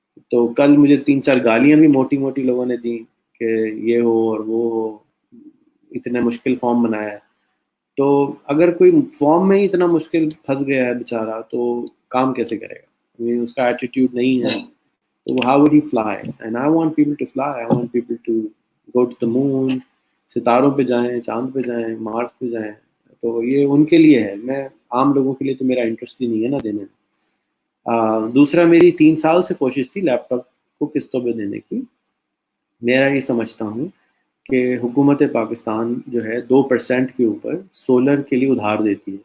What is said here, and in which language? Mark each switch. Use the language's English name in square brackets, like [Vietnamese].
[Urdu] تو کل مجھے 3-4 گالیاں بھی موٹی موٹی لوگوں نے دیں کہ یہ ہو اور وہ ہو، اتنے مشکل فارم بنایا ہے. تو اگر کوئی فارم میں ہی اتنا مشکل پھنس گیا ہے بیچارہ تو کام کیسے کرے گا؟ اس کا ایٹیٹیوڈ نہیں ہے تو [English] how would he fly? And I want people to fly. I want people to go to the moon. [Urdu] ستاروں پہ جائیں، چاند پہ جائیں، مارس پہ جائیں. تو یہ ان کے لیے ہے. میں عام لوگوں کے لیے تو میرا انٹرسٹ ہی نہیں ہے نا دینے میں. دوسرا، میری 3 سال سے کوشش تھی لیپ ٹاپ کو قسطوں پہ دینے کی. میرا یہ سمجھتا ہوں کہ حکومت پاکستان جو ہے 2% کے اوپر سولر کے لیے ادھار دیتی ہے.